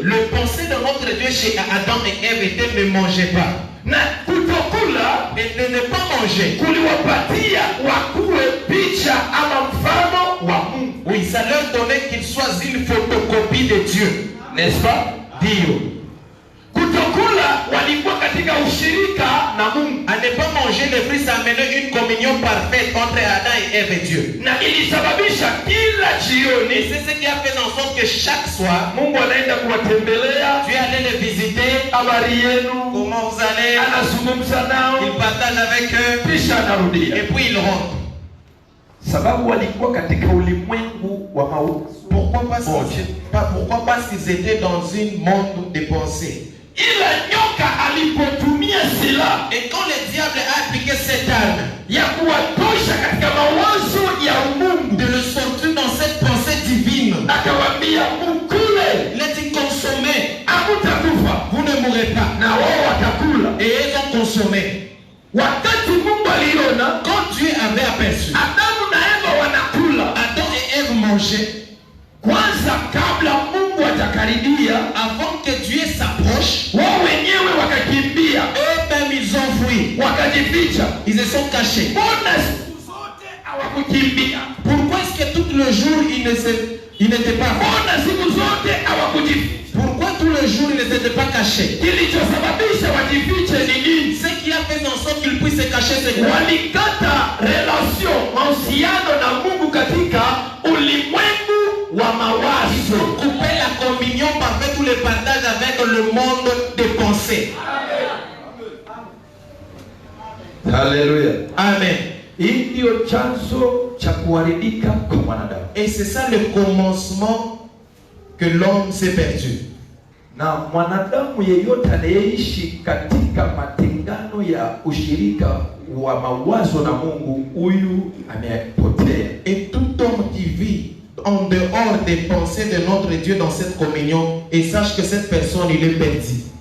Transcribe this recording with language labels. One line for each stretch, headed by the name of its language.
French: Le pensée de notre Dieu chez Adam et Ève était ne mangez pas.
Swahili: Na kutokula
French: Et de ne pas manger.
Swahili: kuliwapatia wakuwe picha ama mfano wa Mungu.
French: Oui, ça leur donnait qu'ils soient une photocopie de Dieu. N'est-ce pas?
Swahili: Dio. Kutokula walikuwa katika ushirika na Mungu.
French: À ne pas manger le fruit, ça amenait une communion parfaite entre Adam et Ève et Dieu.
Swahili: Na ilisababisha kila
French: Et
Swahili: jioni
French: c'est ce qui a fait en sorte que chaque soir,
Swahili: Mungu anaenda kuwatembelea.
French: Dieu allait les visiter.
Swahili: Habari yenu,
French: Comment vous allez?
Swahili: anazungumza nao,
French: Il partage avec eux.
Swahili: kisha anarudia.
French: Et puis il rentre.
Swahili: Sababu walikuwa katika ulimwengu wa mawazo.
French: Pourquoi? Parce qu'ils étaient dans un monde de pensée.
Swahili: Ila nyoka alipotumia silaha
French: Et quand le diable a appliqué cette arme
Swahili: ya kuwatosha katika mawazo ya Mungu,
French: de le sortir dans cette pensée divine,
Swahili: akawaambia mkule,
French: il a dit consommez,
Swahili: hamutakufa,
French: vous ne mourrez pas.
Swahili: na wao watakula.
French: Et ils ont consommé.
Swahili: Wakati Mungu aliona
French: Quand Dieu avait aperçu
Swahili: Adamu na Eva wanakula,
French: Adam et Ève mangeaient,
Swahili: kwanza kabla Mungu hajakaribia,
French: avant que Dieu s'approche,
Swahili: wao wenyewe wakakimbia,
French: eux-mêmes ils ont fui,
Swahili: wakajificha.
French: ils se sont cachés.
Swahili: Mbona siku zote hawakukimbia?
French: Pourquoi est-ce que tout le jour ils n'étaient pas?
Swahili: Mbona siku zote hawakujificha?
French: Pourquoi tout le jour ils ne s'étaient pas cachés?
Swahili: Kilichosababisha wajifiche ni nini?
French: Ce qui a fait en sorte qu'ils puissent se cacher, c'est quoi?
Swahili: Walikata relation, mahusiano na Mungu katika ulimwengu wa mawazo.
French: Couper la communion parfaite ou le partage avec le monde des pensées. Haleluya. Amen.
Swahili: Hii ndio chanzo cha kuharibika kwa mwanadamu.
French: Et c'est ça le commencement que l'homme s'est perdu.
Swahili: Na mwanadamu yeyote anayeishi katika matengano ya ushirika wa mawazo na Mungu, huyu amepotea.
French: Et tout homme qui vit en dehors des pensées de notre Dieu dans cette communion, et sache que cette personne, il est perdu.